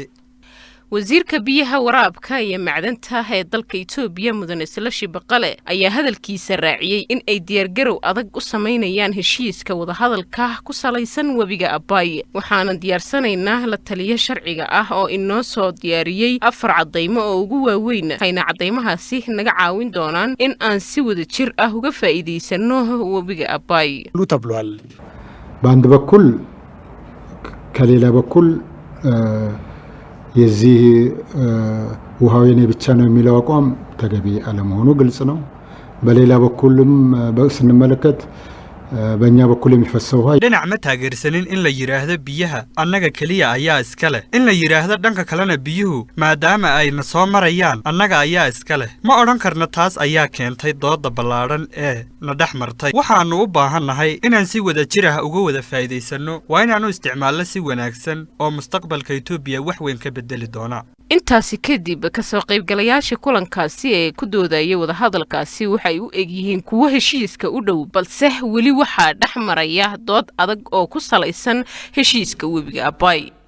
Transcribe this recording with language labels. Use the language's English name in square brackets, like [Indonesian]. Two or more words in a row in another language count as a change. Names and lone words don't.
[Somali] wasiirka biyaha waraabka iyo macdanta ee dalka Itoobiya mudane Salashi Baqale ayaa hadalkiisa raaciyay in ay diyaargarow adag u sameynayaan heshiiska wadahadalka ku salaysan webiga Abaay waxaana diyaarsanaynaa la taliye sharciga ah oo inoo soo diyaariyay 4 cadeymo oo ugu waaweyn hayna cadeymahaasi naga caawin doonaan in aan si wada jir ah uga faa'iideysano webiga Abaay [Amharic] ተብሏል በአንድ በኩል ከሌላ በኩል የዚህ ውሃው የኔ ብቻ ነው የሚለው አቋም ተገቢ አለመሆኑ ግልጽ ነው በሌላ በኩልም ስንመለከት በእኛ በኩል የሚፈሰው ውሃ [Somali] dhinac ma taageersanin in la yiraahdo biyaha annaga kaliya ayaa iska leh in la yiraahdo dhanka kalena biyuhu maadaama ay na soo marayaan annaga ayaa iska leh ma odhan karna taas ayaa keentay dooda ballaaran ee na dhex martay waxaanu u baahannahay inaan si wada jir ah uga wada faa'iideysano waa inaanu isticmaalno si wanaagsan oo mustaqbalka Itoobiya wax weyn ka bedeli doona intaasi kadib ka soo qaybgalayaasha kulankaasi ee ku doodayay wadahadalkaasi waxay u egyihiin kuwa heshiiska u dhow balse wali waxaa dhaxmaraya dood adag oo ku salaysan heshiiska webiga Abaay